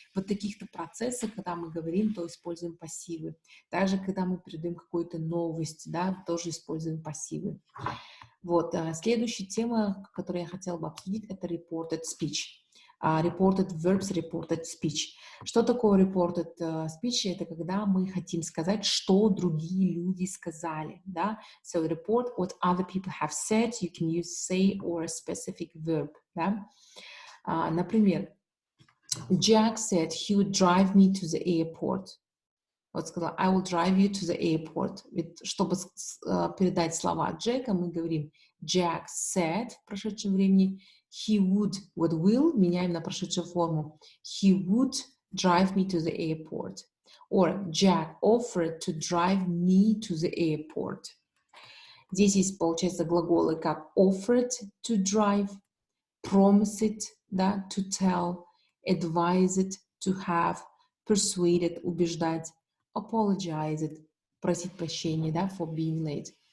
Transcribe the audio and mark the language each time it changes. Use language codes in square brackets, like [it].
[ru] Вот таких-то процессах, когда мы говорим, то используем пассивы. Также, когда мы передаем какую-то новость, да, тоже используем пассивы. Вот, следующая тема, которую я хотела бы обсудить, это reported speech. [en] Reported verbs, reported speech. [ru] Что такое [en] reported speech? [ru] Это когда мы хотим сказать, что другие люди сказали, да? [en] So report what other people have said. You can use say or a specific verb, да? [ru] Например, [en] Jack said he would drive me to the airport. [ru] Вот сказала, [en] I will drive you to the airport. [ru] Ведь, чтобы передать слова Джека, мы говорим [en] Jack said [ru] в прошедшем времени, [en] he would, what will, [ru] меняем на прошедшую форму. [en] He would drive me to the airport. Or Jack offered to drive me to the airport. [ru] Здесь есть, получается, глаголы как [en] offered to drive, [ru] promised, да, to tell, advised, to have, persuaded, убеждать, apologized, просить прощения, да, [en] for being late.